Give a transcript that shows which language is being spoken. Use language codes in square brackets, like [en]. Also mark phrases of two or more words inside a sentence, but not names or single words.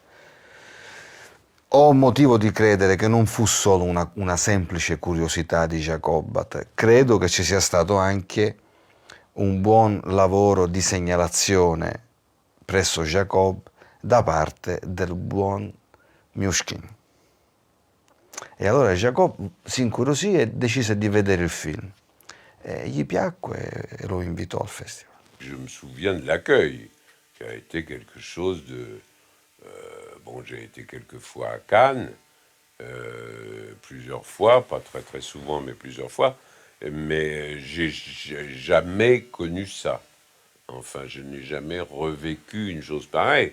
[it] Ho motivo di credere che non fu solo una semplice curiosità di Jacob, credo che ci sia stato anche un buon lavoro di segnalazione presso Jacob da parte del buon Myushkin. E allora Jacob si incuriosì e decise di vedere il film. E gli piacque e lo invitò al festival. [fr] Je me souviens de l'accueil, qui a été quelque chose de... bon, j'ai été quelques fois à Cannes, plusieurs fois, pas très très souvent, mais plusieurs fois, mais j'ai jamais connu ça. Enfin, je n'ai jamais revécu une chose pareille.